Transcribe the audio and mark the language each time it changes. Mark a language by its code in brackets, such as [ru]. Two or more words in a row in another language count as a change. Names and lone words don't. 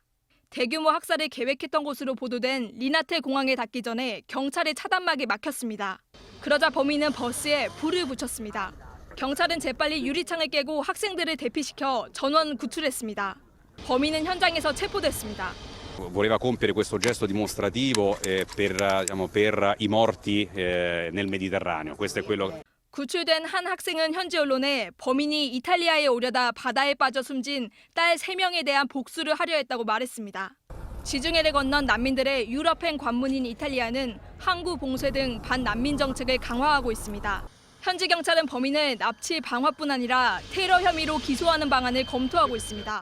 [ko] 대규모 학살을 계획했던 것으로 보도된 리나테 공항에 닿기 전에 경찰의 차단막이 막혔습니다. 그러자 범인은 버스에 불을 붙였습니다. 경찰은 재빨리 유리창을 깨고 학생들을 대피시켜 전원 구출했습니다. 범인은 현장에서 체포됐습니다. [it] Voleva compiere questo gesto dimostrativo per i morti nel Mediterraneo. Questo è quello. [ko] 구출된 한 학생은 현지 언론에 범인이 이탈리아에 오려다 바다에 빠져 숨진 딸 3명에 대한 복수를 하려 했다고 말했습니다. 지중해를 건넌 난민들의 유럽행 관문인 이탈리아는 항구 봉쇄 등 반난민 정책을 강화하고 있습니다. 현지 경찰은 범인을 납치 방화뿐 아니라 테러 혐의로 기소하는 방안을 검토하고 있습니다.